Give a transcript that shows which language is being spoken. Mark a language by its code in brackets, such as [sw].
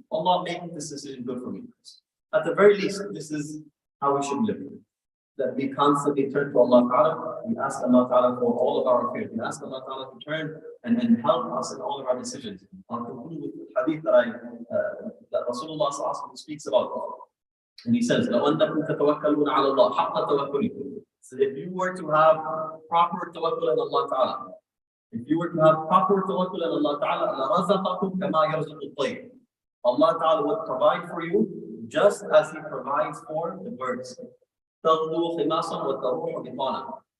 [en] Allah, make this decision good for me. At the very least, this is how we should live. That we constantly turn to Allah Ta'ala. We ask Allah Ta'ala for all of our affairs. We ask Allah Ta'ala to turn and help us in all of our decisions. I'll conclude with the hadith that Rasulullah speaks about. And he says, [ar] لَوْ أَنَّكُمْ تَتَوَكَّلُونَ عَلَى اللَّهِ حَقَّ تَوَكُّلِكُمْ. [en] So if you were to have proper tawakkul on Allah Ta'ala, if you were to have proper tawakkul on Allah Ta'ala, [ar] لَرَزَقَكُمْ كَمَا يَرْزُقُ الطَّيْرَ. [en] Allah Ta'ala would provide for you just as He provides for the birds. [ar] تَغْدُو خِمَاسًا وَتَرُوحُ بِطَانًا.